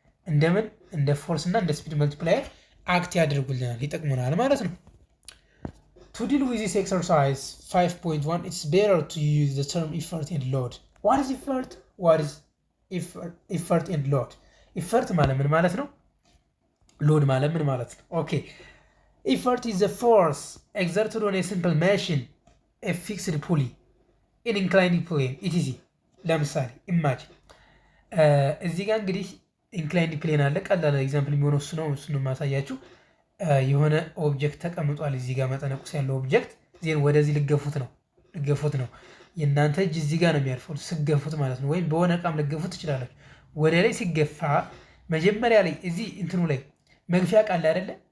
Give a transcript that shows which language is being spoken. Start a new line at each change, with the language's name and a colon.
Amharic: እንደምን እንደ ፎርስ እና እንደ ስፒድ መልቲፕላየር አክት ያደርጉልናል፣ ይጠቅሙናል ማለት ነው።
English: To deal with this exercise 5.1 it's better to use the term effort and load. What is effort? What is effort and load? effort
Amharic: ማለት ምን ማለት ነው? load ማለት ምን ማለት ነው?
English: okay, effort is the force exerted on a simple machine, a fixed pulley, an inclined plane etc.
Amharic: ለምሳሌ imagine እዚህ ጋር እንግዲህ ኢንክላይንድ ፕሌን አለ። ቀላል ኤግዛምፕል የሚሆነው እሱ ነው ማሳያችሁ። የሆነ ኦብጀክት ተቀምጧል እዚህ ጋር መጠነቁስ ያለው ኦብጀክት ዜን ወደዚህ ልገፉት ነው። የእናንተ እጅ እዚህ ጋር ነው የሚያርፈው ስገፉት ማለት ነው። ወይም በሆነ እቃም ልገፉት ትችላላችሁ። ወደ ላይ ሲገፋ መጀመሪያ ላይ እዚህ እንትኑ ላይ መግፊያ ቃል አይደለ?